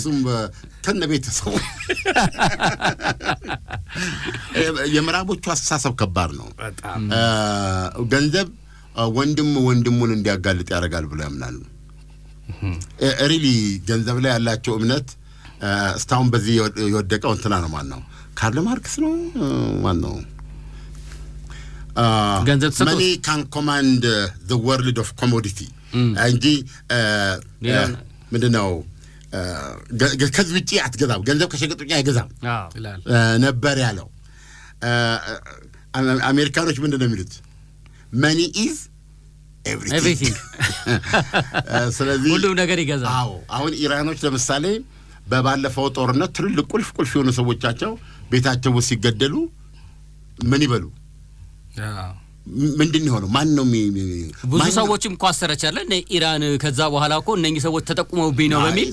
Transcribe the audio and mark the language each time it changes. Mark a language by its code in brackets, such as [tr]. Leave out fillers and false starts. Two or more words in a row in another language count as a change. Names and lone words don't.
[am] እሱም ከነቤተሰቡ የምዕራቦቹ አስተሳሰብ ከባድ ነው በጣም። ገንዘብ ወንድሙን እንዲያጋልጥ ያደርጋል ብለው ያምናሉ። ሪሊ ገንዘብ ላይ ያላቸው እምነት እስካሁን በዚህ የወደቀው እንትና ነው ማን ነው? ካርል ማርክስ ነው ማን ነው? [en] money can command the world of commodity [am] እንጂ ምንድነው ከዚህ ውጪ አትገዛም። ገንዘብ ከሸቀጥ ውጪ አይገዛም ነበር ያለው። አሜሪካኖች ምንድነው የሚሉት? [en] money is everything ስለዚህ [am] ሁሉም ነገር ይገዛል። አዎ አሁን ኢራኖች ለምሳሌ በባለፈው ጦርነት ትልልቅ ቁልፍ የሆኑ ሰዎቻቸው ቤታቸው ውስጥ ሲገደሉ ምን ይበሉ? ምንድነው ሆኖ ማን ነው ብዙ ሰዎችም ኳሰረች አለ ኢራን። ከዛ በኋላ እኮ እነኚህ ሰዎች ተጠቁመውብኝ ነው በሚል